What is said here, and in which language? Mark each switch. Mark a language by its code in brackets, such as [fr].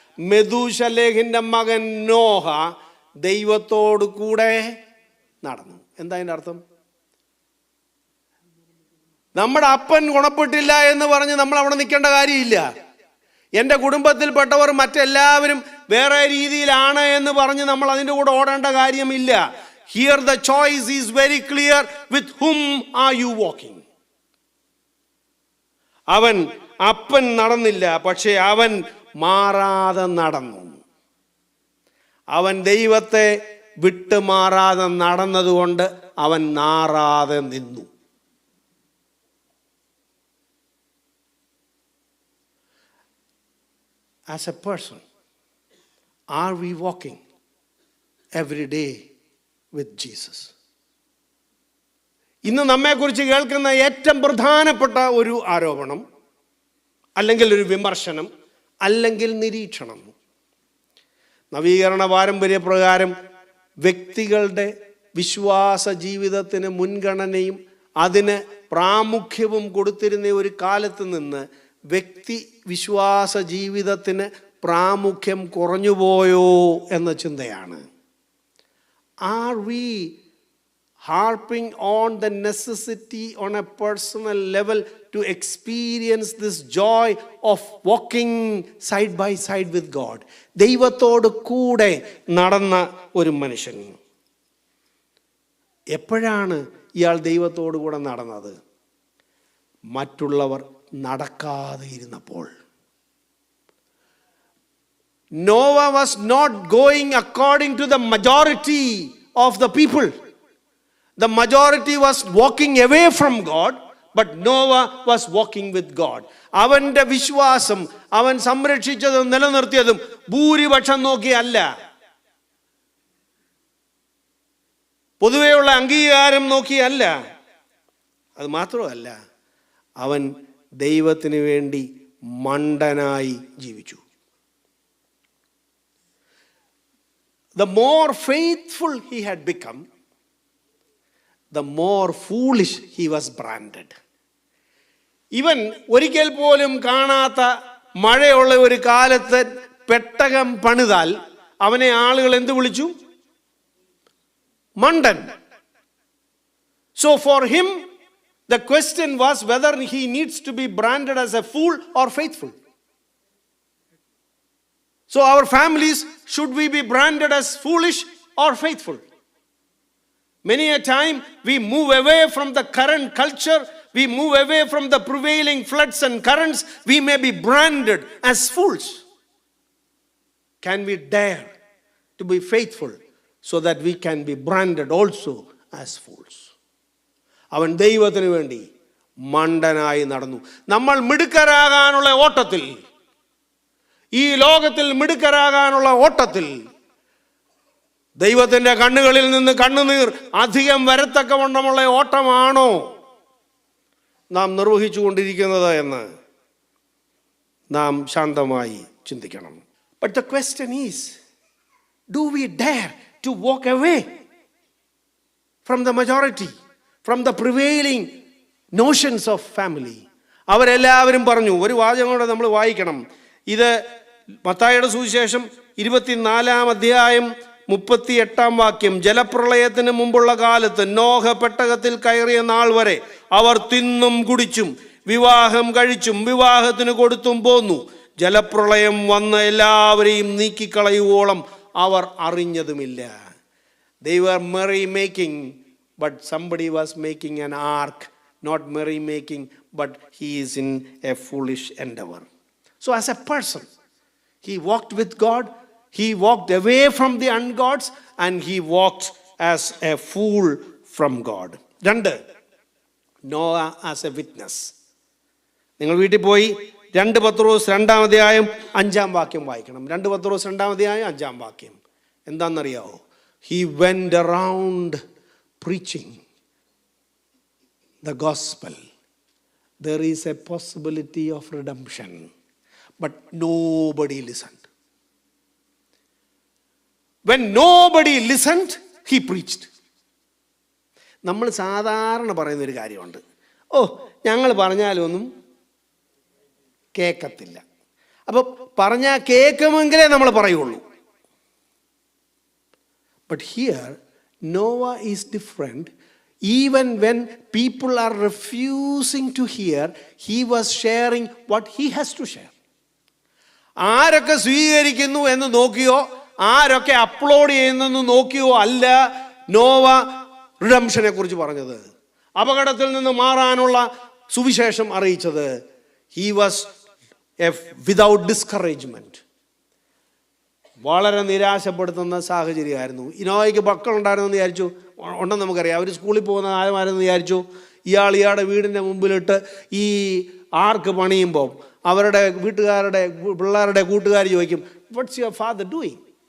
[ml] മെഥൂശലേഹിൻ്റെ മകൻ നോഹ ദൈവത്തോടു കൂടെ നടന്നു. എന്താ അതിൻ്റെ അർത്ഥം? നമ്മുടെ അപ്പൻ ഗുണപ്പെട്ടില്ല എന്ന് പറഞ്ഞ് നമ്മൾ അവിടെ നിൽക്കേണ്ട കാര്യമില്ല. എൻ്റെ കുടുംബത്തിൽപ്പെട്ടവർ മറ്റെല്ലാവരും വേറെ രീതിയിലാണ് എന്ന് പറഞ്ഞ് നമ്മൾ അതിൻ്റെ കൂടെ ഓടേണ്ട കാര്യമില്ല. [en] Here the choice is very clear. With whom are you walking? [ml] അവൻ അപ്പൻ നടന്നില്ല, പക്ഷേ അവൻ മാറാതെ നടന്നു. അവൻ ദൈവത്തെ വിട്ടുമാറാതെ നടന്നതുകൊണ്ട് അവൻ നാറാതെ നിന്നു. [en] As a person, are we walking every day with Jesus? [ml] ഇന്ന് നമ്മെക്കുറിച്ച് കേൾക്കുന്ന ഏറ്റവും പ്രധാനപ്പെട്ട ഒരു ആരോപണം, അല്ലെങ്കിൽ ഒരു വിമർശനം, അല്ലെങ്കിൽ നിരീക്ഷണം, നവീകരണ പാരമ്പര്യപ്രകാരം വ്യക്തികളുടെ വിശ്വാസ ജീവിതത്തിന് മുൻഗണനയും അതിന് പ്രാമുഖ്യവും കൊടുത്തിരുന്ന ഒരു കാലത്ത് നിന്ന് വ്യക്തി വിശ്വാസ ജീവിതത്തിന് പ്രാമുഖ്യം കുറഞ്ഞുപോയോ എന്ന ചിന്തയാണ്. [en] Are we harping on the necessity on a personal level to experience this joy of walking side by side with God? [ml] ദൈവത്തോട് കൂടെ നടന്ന ഒരു മനുഷ്യൻ. എപ്പോഴാണ് ഇയാൾ ദൈവത്തോടു കൂടെ നടന്നത്? മറ്റുള്ളവർ നടക്കാതെ ഇരുന്നപ്പോൾ. [en] Noah was not going according to the majority of the people. The majority was walking away from God, but Noah was walking with God. [ml] അവന്റെ വിശ്വാസം അവൻ സംരക്ഷിച്ചതും നിലനിർത്തിയതും ഭൂരിപക്ഷം നോക്കിയല്ല, പൊതുവെയുള്ള അംഗീകാരം നോക്കിയല്ല. അത് മാത്രമല്ല, അവൻ ദൈവത്തിന് വേണ്ടി മണ്ടനായി ജീവിച്ചു. [en] The more faithful he had become, the more foolish he was branded. [ml] ഇവൻ ഒരിക്കൽ പോലും കാണാത്ത മഴയുള്ള ഒരു കാലത്ത് പെട്ടകം പണിതാൽ അവനെ ആളുകൾ എന്ത് വിളിച്ചു? മണ്ടൻ. [en] So for him, the question was whether he needs to be branded as a fool or faithful. So our families, should we be branded as foolish or faithful? Many a time we move away from the current culture, we move away from the prevailing floods and currents, we may be branded as fools. Can we dare to be faithful so that we can be branded also as fools? [ml] അവൻ ദൈവത്തിന് വേണ്ടി മണ്ടനായി നടന്നു. നമ്മൾ മിടുക്കരാകാനുള്ള ഓട്ടത്തിൽ, ഈ ലോകത്തിൽ മിടുക്കരാകാനുള്ള ഓട്ടത്തിൽ ദൈവത്തിൻ്റെ കണ്ണുകളിൽ നിന്ന് കണ്ണുനീർ അധികം വരത്തക്കവണ്ണമുള്ള ഓട്ടമാണോ നാം നിർവഹിച്ചു കൊണ്ടിരിക്കുന്നത് എന്ന് നാം ശാന്തമായി ചിന്തിക്കണം. [en] But the question is, do we dare to walk away from the majority, from the prevailing notions of family? [ml] അവരെല്ലാവരും പറഞ്ഞു. ഒരു വാചകം കൂടെ നമ്മൾ വായിക്കണം. ഇത് മത്തായിയുടെ സുവിശേഷം 24-ാം അധ്യായം 38-ാം വാക്യം. ജലപ്രളയത്തിന് മുമ്പുള്ള കാലത്ത് നോഹ പെട്ടകത്തിൽ കയറിയ നാൾ വരെ അവർ തിന്നും കുടിച്ചും വിവാഹം കഴിച്ചും വിവാഹത്തിന് കൊടുത്തും പോന്നു. ജലപ്രളയം വന്ന് എല്ലാവരെയും നീക്കിക്കളയുവോളം അവർ അറിഞ്ഞതുമില്ല. [en] They were merry making, but somebody was making an ark. Not merry making, but he is in a foolish endeavor. So as a person, he walked with God, he walked away from the ungods, and he walked as a fool from God. 2, Noah as a witness. [ml] നിങ്ങൾ വീട്ടിൽ പോയി 2 പത്രോസ് 2-ാം അധ്യായം 5-ാം വാക്യം വായിക്കണം. 2 പത്രോസ് 2-ാം അധ്യായം 5-ാം വാക്യം എന്താണെന്നറിയാവോ? [en] He went around preaching the gospel. There is a possibility of redemption, but nobody listened. When nobody listened, he preached. [ml] നമ്മൾ സാധാരണ പറയുന്നൊരു കാര്യമുണ്ട്. ഞങ്ങൾ പറഞ്ഞാലൊന്നും കേൾക്കത്തില്ല. അപ്പോൾ പറഞ്ഞാൽ കേൾക്കുമെങ്കിലേ നമ്മൾ പറയുള്ളൂ. [en] But here, Noah is different. Even when people are refusing to hear, he was sharing what he has to share. [ml] ആരൊക്കെ സ്വീകരിക്കുന്നു എന്ന് നോക്കിയോ, ആരൊക്കെ അപ്ലോഡ് ചെയ്യുന്നെന്ന് നോക്കിയോ അല്ല നോവ റിഡംഷനെ കുറിച്ച് പറഞ്ഞത്, അപകടത്തിൽ നിന്ന് മാറാനുള്ള സുവിശേഷം അറിയിച്ചത്. [en] He was without discouragement. [ml] വളരെ നിരാശപ്പെടുത്തുന്ന സാഹചര്യമായിരുന്നു. നോവയ്ക്ക് മക്കളുണ്ടായിരുന്നു എന്ന് വിചാരിച്ചു, ഉണ്ടെന്ന് നമുക്കറിയാം. അവർ സ്കൂളിൽ പോകുന്ന ആരുമാരെന്ന് വിചാരിച്ചു. ഇയാളുടെ വീടിൻ്റെ മുമ്പിലിട്ട് ഈ ആർക്ക് പണിയുമ്പോൾ അവരുടെ പിള്ളേരുടെ കൂട്ടുകാർ ചോദിക്കും, [en] What's your father doing?